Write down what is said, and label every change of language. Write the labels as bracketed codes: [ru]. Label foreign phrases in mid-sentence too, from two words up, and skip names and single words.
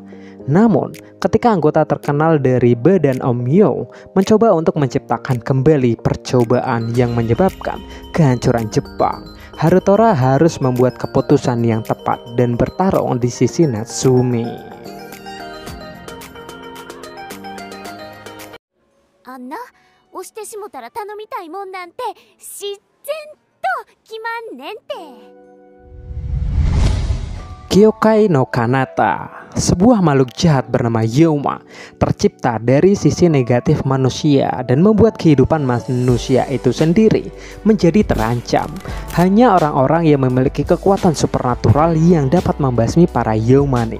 [id] Namun, ketika anggota terkenal dari Badan Omyo mencoba untuk menciptakan kembali percobaan yang menyebabkan kehancuran Jepang, Harutora harus membuat keputusan yang tepat dan bertarung di sisi Natsume. Anna, [ja] 押してしもたら頼みたいもんなんて自然と決まんねんて。 [id] Kyokai no Kanata, sebuah makhluk jahat bernama Yoma, tercipta dari sisi negatif manusia dan membuat kehidupan manusia itu sendiri menjadi terancam. Hanya orang-orang yang memiliki kekuatan supernatural yang dapat membasmi para Yomane.